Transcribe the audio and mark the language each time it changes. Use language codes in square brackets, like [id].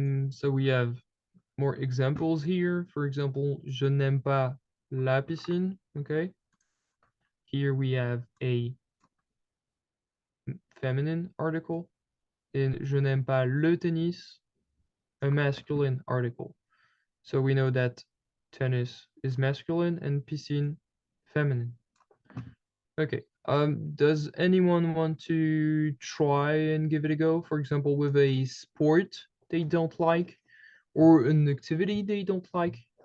[en] So we have more examples here. For example, [fr] je n'aime pas la piscine, [en] okay? Here we have a feminine article. In [fr] je n'aime pas le tennis, [en] a masculine article. So we know that tennis is masculine and piscine feminine. Okay. Does anyone want to try and give it a go? For example, with a sport they don't like or an activity they don't like?